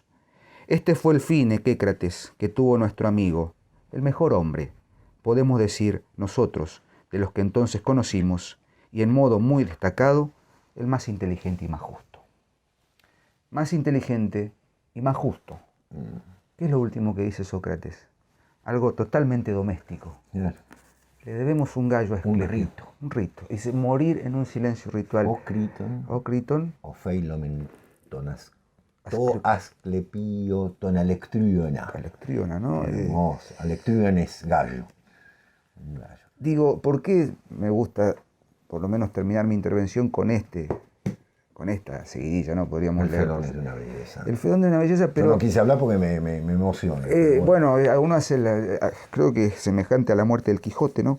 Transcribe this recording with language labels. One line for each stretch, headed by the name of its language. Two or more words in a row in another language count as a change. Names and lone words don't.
Spanish: Este fue el fin, Equécrates, que tuvo nuestro amigo, el mejor hombre, podemos decir nosotros, de los que entonces conocimos, y en modo muy destacado, el más inteligente y más justo. Más inteligente y más justo. ¿Qué es lo último que dice Sócrates? Algo totalmente doméstico. Claro. Le debemos un gallo a Esclepio. Un rito. Dice, morir en un silencio ritual. O Critón.
Greek: Ὦ ὀφείλομεν τῷ Ἀσκληπιῷ τὸν ἀλεκτρυόνα.
Spanish: Alectryona, ¿no? Hermoso. Alectryona es gallo. Un gallo. Digo, ¿por qué me gusta por lo menos terminar mi intervención con esta seguidilla, ¿no? Podríamos leer. El Fedón es de una belleza. El Fedón de una belleza, pero... Yo no quise hablar porque me emociona. Bueno, uno hace, creo que es semejante a la muerte del Quijote, ¿no?